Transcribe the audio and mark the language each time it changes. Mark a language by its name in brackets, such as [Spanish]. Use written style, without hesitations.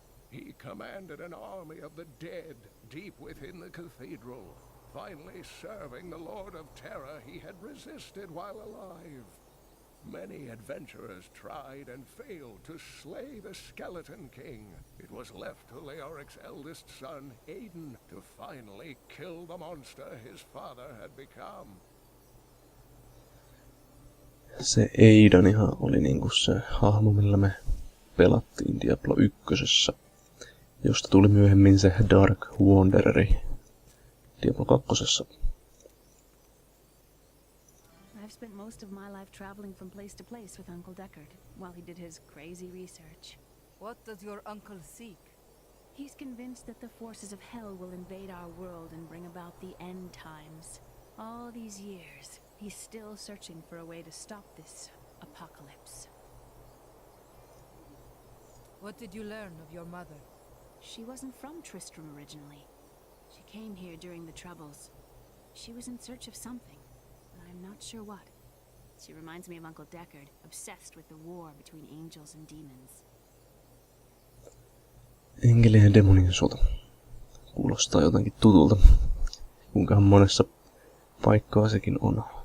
[English] He commanded an army of the dead deep within the cathedral, finally serving the Lord of Terror he had resisted while alive. Many adventurers tried and failed to slay the Skeleton King. It was left to Leoric's eldest son, Aiden, to finally kill the monster his father had become. [Finnish] Se Aidanihan oli niinku se hahmo, millä me pelattiin Diablo 1, josta tuli myöhemmin se Dark Wandereri Diablo 2. [English] I've spent most of my life traveling from place to place with Uncle Deckard while he did his crazy research. What does your uncle seek? He's convinced that the forces of hell will invade our world and bring about the end times. All these years, he's still searching for a way to stop this apocalypse. What did you learn of your mother? She wasn't from Tristram originally. She came here during the Troubles. She was in search of something, but I'm not sure what. She reminds me of Uncle Deckard, obsessed with the war between angels and demons. [Finnish] Enkelien ja demonien sota. Kuulostaa jotenkin tutulta. Kuinkahan monessa paikkaa sekin on.